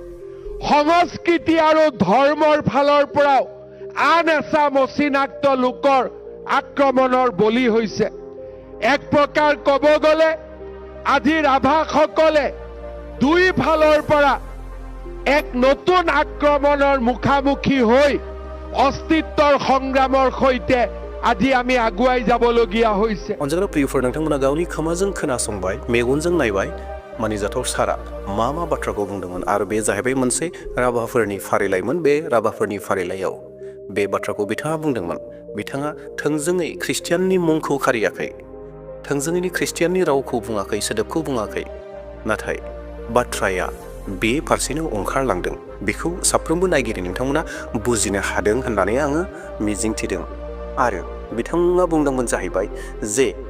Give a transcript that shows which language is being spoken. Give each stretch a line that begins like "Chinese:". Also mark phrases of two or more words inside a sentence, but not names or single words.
Assamese: সংস্কৃতি আৰু ধৰ্মৰ ফালৰ পৰাও আন এছাম অচিনাক্ত লোকৰ আক্ৰমণৰ বলি হৈছে এক প্ৰকাৰ ক'ব গ'লে আজি ৰাভাসকলে দুই ফালৰ পৰা এক নতুন আক্ৰমণৰ মুখামুখি হৈ অস্তিত্বৰ সংগ্ৰামৰ সৈতে আজি আমি আগুৱাই যাবলগীয়া হৈছে
Bodo: অঞ্চলৰ প্ৰিয়ফোৰ नोंथांमोना गावनि खोमाजों खोनासंबाय मेगनजों नायबाय मानिजाथाव सारा मा बाथ्राखौ बुंदोंमोन आरो बे जाहैबाय मोनसे राभाफोरनि फारिलाइमोन बे राभाफोरनि फारिलाइयाव बे बाथ्राखौ बिथाङा बुंदोंमोन बिथाङा थोंजोङै ख्रिस्टियाननि मुंखौ खारियाखै थोंजोङैनि ख्रिस्टियाननि रावखौ बुङाखै सोदोबखौ बुङाखै नाथाय बाथ्राया बे फारसेनो ओंखारलांदों बेखौ साफ्रोमबो नायगिरि नोंथांमोना बुजिनो हादों होननानै आङो मिजिंथिदों आरो बिथाङा बुंदोंमोन जाहैबाय जे